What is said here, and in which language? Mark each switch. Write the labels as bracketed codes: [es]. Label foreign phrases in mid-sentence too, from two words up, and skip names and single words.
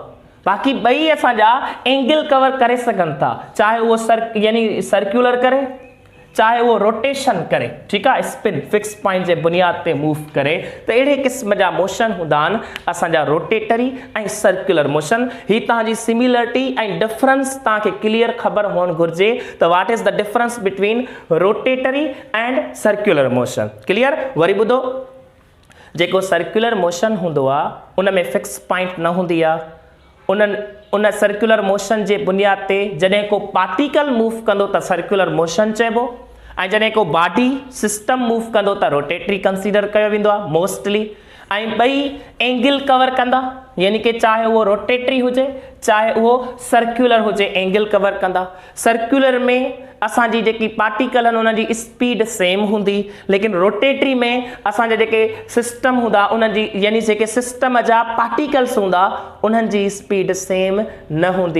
[sd] बाक़ी ॿई असांजा [en] angle cover [sd] करे सघनि था, चाहे उहो यानी सर्कुलर करे, चाहे उहो रोटेशन करे, ठीकु आहे, स्पिन [en] fix point [sd] जे बुनियाद ते मूव करे। त अहिड़े क़िस्म जा मोशन हूंदा आहिनि असांजा रोटेटरी ऐं [en] circular motion. [sd] ही तव्हांजी सिमिलरिटी ऐं डिफरेंस तव्हांखे क्लियर ख़बर हुअणु घुरिजे त [en] what is the difference between rotatory and circular motion. [sd] क्लियर? वरी ॿुधो, जेको [en] circular motion [sd] हूंदो आहे उन में [en] fix point [sd] न हूंदी आहे। उन [en] circular motion [sd] जे बुनियाद ते जॾहिं को पार्टिकल मूव कंदो त [en] circular motion [sd] चइबो, ऐं जॾहिं को [en] body system [sd] मूव कंदो त [en] rotatory consider [sd] कयो वेंदो आहे मोस्टली। ऐं ॿई [en] angle cover [sd] कंदा, यानी कि चाहे उहो रोटेटरी हुजे चाहे उहो सर्कुलर हुजे, [en] angle cover [sd] कंदा। सर्कुलर में असांजी जेकी पार्टिकल आहिनि उन्हनि जी [en] speed same [sd] हूंदी, लेकिन रोटेटरी में असांजा जेके सिस्टम हूंदा उन्हनि जी, यानी जेके सिस्टम जा पार्टिकल्स हूंदा उन्हनि जी [en] speed same [sd] न हूंदी।